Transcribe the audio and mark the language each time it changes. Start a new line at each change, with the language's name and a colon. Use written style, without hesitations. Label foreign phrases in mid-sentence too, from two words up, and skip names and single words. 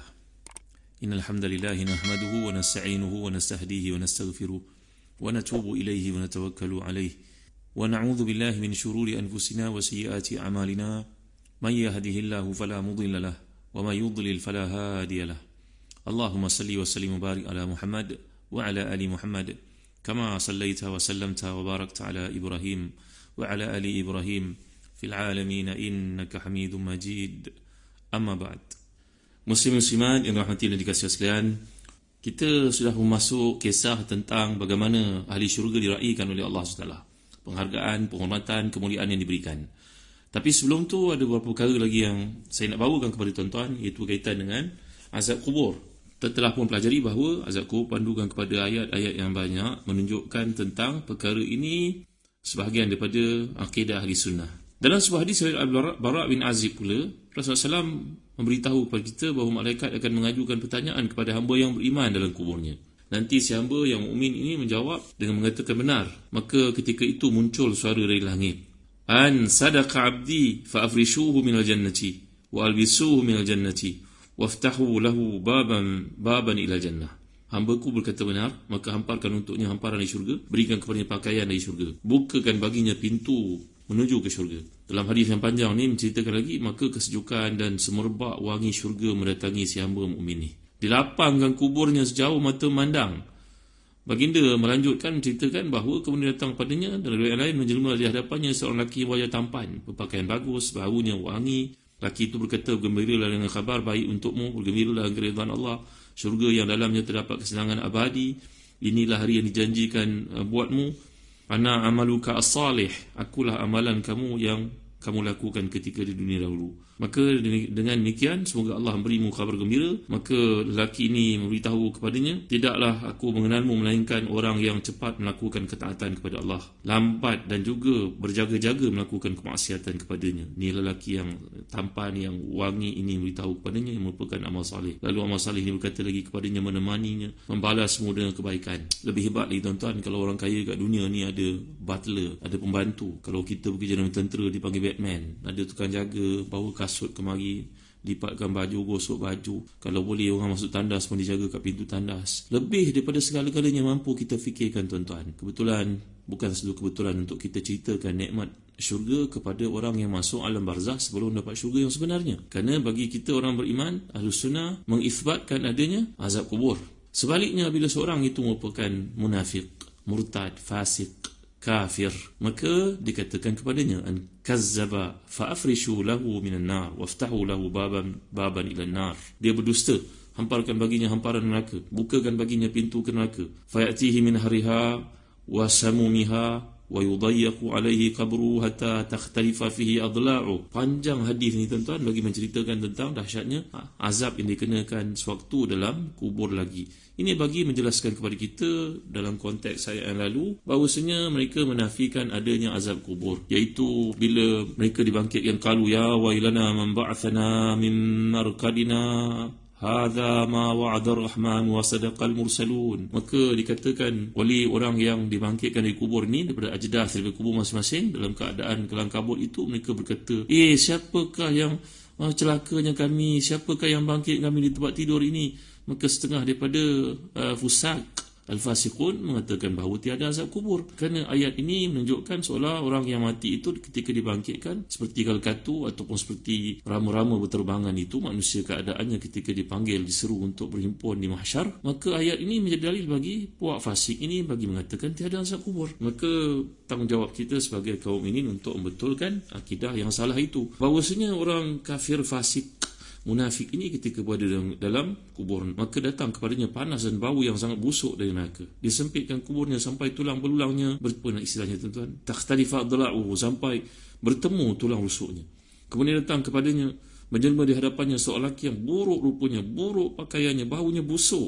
Arabic: إن الحمد لله نحمده ونستعينه ونستهديه ونستغفره ونتوب إليه ونتوكل عليه ونعوذ بالله من شرور أنفسنا وسيئات أعمالنا. من يهده الله فلا مضل له ومن يضلل فلا هادي له. اللهم صل وسلم وبارك على محمد وعلى آل محمد كما صليت وسلمت وباركت على إبراهيم وعلى آل إبراهيم في العالمين إنك حميد مجيد. أما بعد.
Malay: Muslim-muslimat yang dirahmati dan dikasihi sekalian, kita sudah memasuk kisah tentang bagaimana ahli syurga diraikan oleh Allah SWT. Penghargaan, penghormatan, kemuliaan yang diberikan. Tapi sebelum tu ada beberapa perkara lagi yang saya nak bawakan kepada tuan-tuan, iaitu berkaitan dengan azab kubur. Kita telah pun pelajari bahawa azab kubur pandukan kepada ayat-ayat yang banyak menunjukkan tentang perkara ini sebahagian daripada akidah ahli sunnah. Dalam sebuah hadis dari Bara' bin Azib pula, Rasulullah SAW memberitahu kepada kita bahawa malaikat akan mengajukan pertanyaan kepada hamba yang beriman dalam kuburnya. Nanti si hamba yang mukmin ini menjawab dengan mengatakan benar. Maka ketika itu muncul suara dari langit.
Arabic: أن صدق عبدي فافرشوه من الجنة وألبسوه من الجنة وافتحوا له بابا إلى الجنة.
Malay: Hambaku berkata benar, maka hamparkan untuknya hamparan dari syurga, berikan kepadanya pakaian dari syurga, bukakan baginya pintu menuju ke syurga. Dalam hadis yang panjang ni menceritakan lagi, maka kesejukan dan semerbak wangi syurga mendatangi si hamba mukmin ni. Dilapangkan kuburnya sejauh mata memandang. Baginda melanjutkan menceritakan bahawa kemudian datang padanya dan riwayat lain menjelma di hadapannya seorang lelaki wajah tampan, berpakaian bagus, baunya wangi. Lelaki itu berkata, bergembiralah dengan khabar baik untukmu, bergembiralah dengan keridhaan Allah, syurga yang dalamnya terdapat kesenangan abadi. Inilah hari yang dijanjikan buatmu.
Arabic: أنا عملك الصالح,
Malay: akulah amalan kamu yang kamu lakukan ketika di dunia dahulu. Maka dengan demikian, semoga Allah memberimu kabar gembira. Maka lelaki ini memberitahu kepadanya, tidaklah aku mengenalmu melainkan orang yang cepat melakukan ketaatan kepada Allah, lambat dan juga berjaga-jaga melakukan kemaksiatan kepadanya. Ini lelaki yang tampan, yang wangi ini memberitahu kepadanya yang merupakan amal salih. Lalu amal salih ini berkata lagi kepadanya, menemaninya, membalas semua dengan kebaikan. Lebih hebat lagi tuan-tuan, kalau orang kaya kat dunia ni ada butler, ada pembantu. Kalau kita bekerja dalam tentera dipanggil Batman, ada tukang jaga, bawa kasut kemari, lipatkan baju, gosok baju. Kalau boleh orang masuk tandas pun dijaga kat pintu tandas. Lebih daripada segala-galanya mampu kita fikirkan tuan-tuan. Kebetulan, bukan selalu kebetulan untuk kita ceritakan nikmat syurga kepada orang yang masuk alam barzakh sebelum dapat syurga yang sebenarnya. Kerana bagi kita orang beriman, Ahlus Sunnah mengisbatkan adanya azab kubur. Sebaliknya, bila seorang itu merupakan munafik, murtad, fasik, kafir, maka dikatakan kepadanya,
Arabic: أن كذب فافرشوا له من النار وافتحوا له بابا إلى النار.
Malay: Dia berdusta, hamparkan baginya hamparan neraka, bukakan baginya pintu ke neraka.
Arabic: فيأتيه من حرها وسمومها ويضيق عليه قبره حتى تختلف فيه أضلاعه.
Malay: Panjang hadis ni tuan-tuan bagi menceritakan tentang dahsyatnya azab yang dikenakan sewaktu dalam kubur lagi. Ini bagi menjelaskan kepada kita dalam konteks ayat yang lalu bahawasanya mereka menafikan adanya azab kubur, iaitu bila mereka dibangkitkan,
Arabic: قالوا يا ويلنا من بعثنا من مرقدنا هذا ما وعد الرحمن وصدق المرسلون.
Malay: Maka dikatakan oleh orang yang dibangkitkan dari kubur ni, daripada ajdath, dari kubur masing-masing dalam keadaan kelam kabut itu, mereka berkata, siapakah yang celakanya kami, siapakah yang bangkit kami di tempat tidur ini? Maka setengah daripada
Arabic: فساق الفاسقون
Malay: mengatakan bahawa tiada azab kubur. Kerana ayat ini menunjukkan seolah orang yang mati itu ketika dibangkitkan seperti kalkatu ataupun seperti rama-rama berterbangan itu, manusia keadaannya ketika dipanggil, diseru untuk berhimpun di mahsyar. Maka ayat ini menjadi dalil bagi puak fasik ini bagi mengatakan tiada azab kubur. Maka tanggungjawab kita sebagai kaum ini untuk membetulkan akidah yang salah itu. Bahawasanya orang kafir, fasik, munafik ini ketika berada dalam kubur, maka datang kepadanya panas dan bau yang sangat busuk dari neraka. Disempitkan kuburnya sampai tulang belulangnya istilahnya tuan-tuan,
Arabic: تختلف أضلاع,
Malay: sampai bertemu tulang rusuknya. Kemudian datang kepadanya, menjelma di hadapannya seorang lelaki yang buruk rupanya, buruk pakaiannya, baunya busuk.